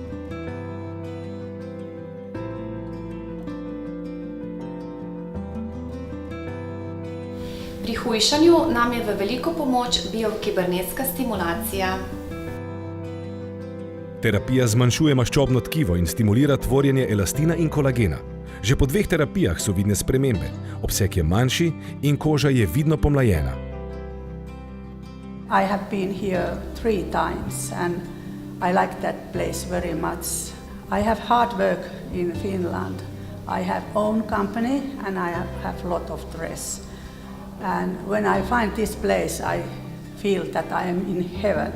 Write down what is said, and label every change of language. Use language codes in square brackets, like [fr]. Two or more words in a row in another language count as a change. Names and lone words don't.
[sl] Pri hujšanju nam je v veliko pomoč biokibernetska stimulacija. Terapija zmanjšuje maščobno tkivo in stimulira tvorjenje elastina in kolagena. Že po 2 terapijah so vidne spremembe. Obseg je manjši in koža je vidno pomlajena. [en] I have been here 3 times and I like that place very much. I have hard work in Finland. I have own company and I have lot of stress. And when I find this place, I feel that I am in heaven.